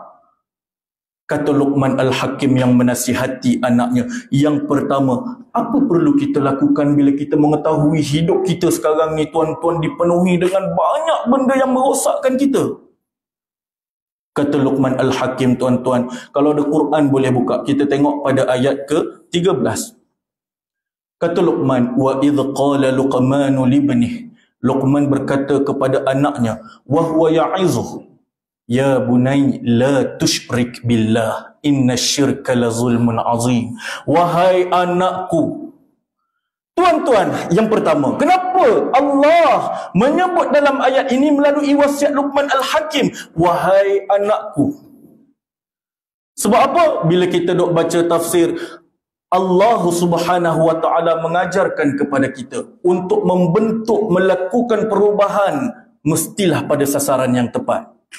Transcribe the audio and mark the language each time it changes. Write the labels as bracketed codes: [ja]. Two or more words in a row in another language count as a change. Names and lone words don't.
[ms] Kata Luqman Al-Hakim yang menasihati anaknya, yang pertama, apa perlu kita lakukan bila kita mengetahui hidup kita sekarang ni tuan-tuan dipenuhi dengan banyak benda yang merosakkan kita? Kata Luqman Al-Hakim tuan-tuan, kalau ada Quran boleh buka, kita tengok pada ayat ke-13. Kata Luqman, [ar] وإذ قال لقمان لابنه, [ms] Luqman berkata kepada anaknya, [ar] وهو يعظه يا بني لا تشرك بالله إن الشرك لظلم عظيم. [ms] Wahai anakku. Tuan-tuan, yang pertama, kenapa Allah menyebut dalam ayat ini melalui wasiat Luqman Al-Hakim, wahai anakku? Sebab apa? Bila kita dok baca tafsir, Allah [ar] سبحانه وتعالى [ms] mengajarkan kepada kita untuk membentuk, melakukan perubahan, mestilah pada sasaran yang tepat.